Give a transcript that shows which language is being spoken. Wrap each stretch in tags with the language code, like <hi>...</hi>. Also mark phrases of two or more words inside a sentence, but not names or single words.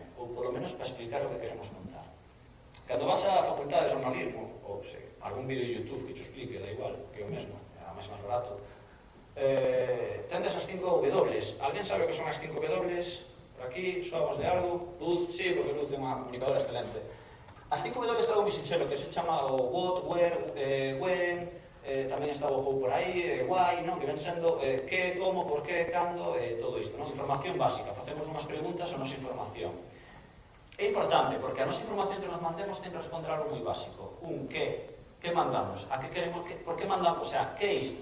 <gl>Ou, polo menos, para explicar o que queremos contar. Cando vas á facultade de xornalismo, ou algún vídeo de YouTube que te explique, da igual, que é o mesmo, máis barato, tendes as 5 W. Alguén sabe o que son as 5 W? Por aquí, soamos de algo, luz, sí, porque luz é unha comunicadora excelente. As 5 W é algo moi sinxelo, que se chama o</gl> <en>what, where, when,</en> <gl>tamén está o how por aí, why, non? Que ven sendo que, como, por que, cando, todo isto, non? Información básica, facemos unhas preguntas a nosa información. É importante, porque a nosa información que nos mandemos ten que responder algo moi básico. Un, que mandamos? A que queremos? Por que mandamos? O sea, que é isto?</gl>